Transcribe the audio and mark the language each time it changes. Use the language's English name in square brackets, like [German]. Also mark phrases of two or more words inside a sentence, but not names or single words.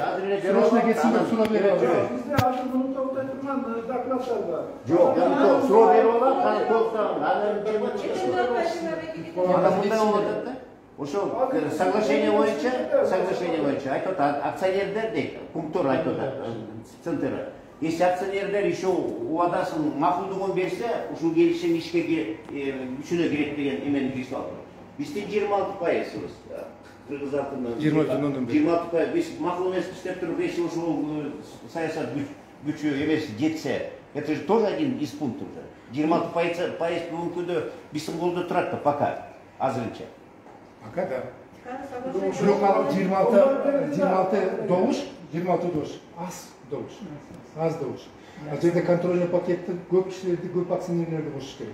[Kyrgyz] Срочно кетсин деп суроо берип алып. Бизде азыр муну токтой турган докладдар бар. Жок, эми суроо берип алам, кана токтогон. Ана мындай болуп атат да. Ошол соглашение боюнча айтып атат, акционерлер дейт, пункттор айтып атат, [Russian] центры. [Kyrgyz] Если акционерлер еще убадасын макулдугун берсе, ушул келишим ишке күчүнө кирет деген эмени киргизип алды. Бизде 26%. Кыргыздардын 26%. Биз макул эмеспиз деп туруп, если ушул саясат күчү эмес жетсе, [Russian] это же тоже один из пунктов. [Kyrgyz] 26% бүгүнкүдө биздин колдо турат да пока азырынча. [Russian] Пока да. [Kyrgyz] Бирок ал 26 добуш, аз добуш. Ал жерде контрольный пакетти көп кишилерди, көп акционерлерди кошуш керек.